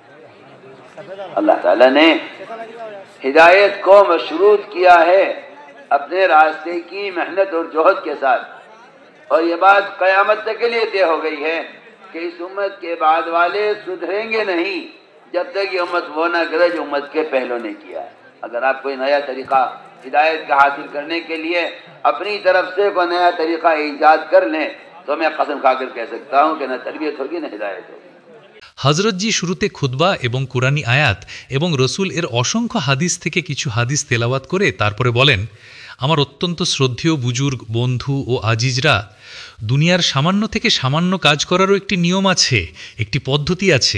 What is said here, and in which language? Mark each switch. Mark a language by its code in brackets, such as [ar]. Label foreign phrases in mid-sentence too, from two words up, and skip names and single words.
[ur] اللہ تعالیٰ نے ہدایت کو مشروط کیا ہے اپنے راستے کی محنت اور جہد کے ساتھ، اور یہ بات قیامت تک کے لیے طے ہو گئی ہے کہ اس امت کے بعد والے سدھریں گے نہیں جب تک یہ امت وہ نہ کرے جو امت کے پہلوں نے کیا ہے۔ اگر آپ کوئی نیا طریقہ ہدایت کا حاصل کرنے کے لیے اپنی طرف سے کوئی نیا طریقہ ایجاد کر لیں تو میں قسم کھا کر کہہ سکتا ہوں کہ نہ تربیت ہوگی نہ ہدایت ہوگی۔ [bn] হযরতজি শুরুতে খুতবা এবং কুরআনী আয়াত এবং রসুল এর অসংখ্য হাদিস থেকে কিছু হাদিস তেলাওয়াত করে তারপরে বলেন, আমার অত্যন্ত শ্রদ্ধেয় বুজুর্গ বন্ধু ও আজিজরা, দুনিয়ার সামান্য থেকে সামান্য কাজ করারও একটি নিয়ম আছে, একটি পদ্ধতি আছে।